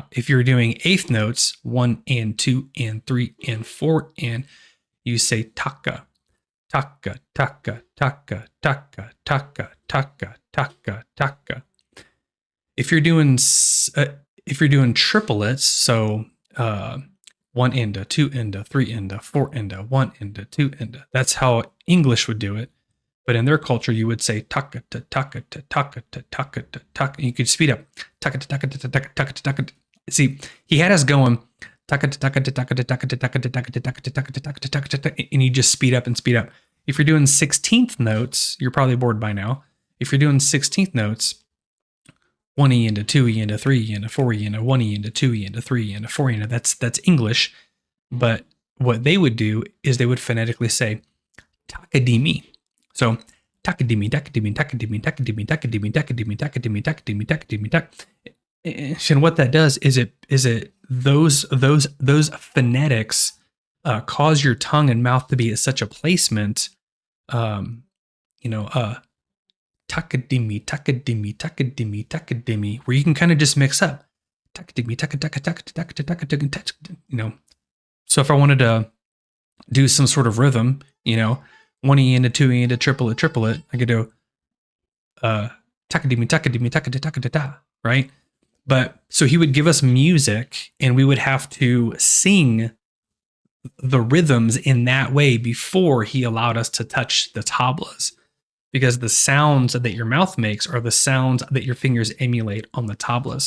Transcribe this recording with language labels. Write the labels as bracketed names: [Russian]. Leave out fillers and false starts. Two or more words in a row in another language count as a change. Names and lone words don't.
[English] If you're doing eighth notes, 1 and 2 and 3 and 4, and you say taka, taka, taka, taka, taka, taka, taka, taka, taka. If you're doing triplets, so 1 enda, 2 enda, 3 enda, 4 enda, 1 enda, 2 enda. That's how English would do it. But in their culture, you would say taka ta taka ta taka ta taka ta taka. You could speed up taka ta taka ta taka taka ta taka. See, he had us going taka ta taka ta taka ta taka ta taka ta taka ta taka ta taka ta taka ta taka ta, and you just speed up and speed up. If you're doing 16th notes, you're probably bored by now. If you're doing 16th notes, 1 E into 2 E into 3 E into 4 E into 1 E into 2 E into 3 E into 4 E into, that's English. But what they would do is they would phonetically say takadimi. So Takadimi, takadimi, takadimi, takadimi, takadimi, takadimi, takadimi, takadimi, takadimi, tak. And what that does is those phonetics cause your tongue and mouth to be at such a placement, takadimi, takadimi, takadimi, takadimi, where you can kind of just mix up. Takadimi, so if I wanted to do some sort of rhythm, 1E into 2E into triplet, I could do takadimi, takadimi, takadimi, right? But so he would give us music and we would have to sing the rhythms in that way before he allowed us to touch the tablas, because the sounds that your mouth makes are the sounds that your fingers emulate on the tablas.